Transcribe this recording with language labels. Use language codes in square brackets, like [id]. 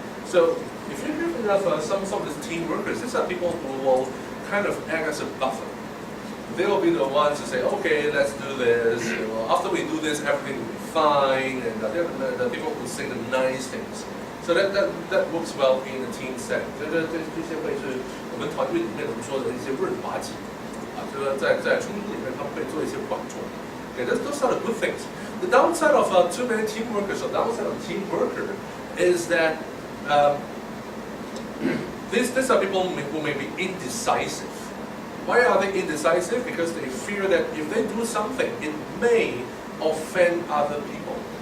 [en] So if you have enough some of these team workers, these are people who will kind of act as a buffer. They will be the ones to say, okay, let's do this. After we do this, everything will be fine. And they're the people who say the nice things. So that works well in a team setting. [zh] 这些会是我们团队里面我们说的一些润滑剂啊，就是在冲突里面他们会做一些缓冲。 [en] Okay, those are the good things. The downside of too many team workers, or downside of team worker, is that these are people who may be indecisive. Why are they indecisive? Because they fear that if they do something, it may offend other people.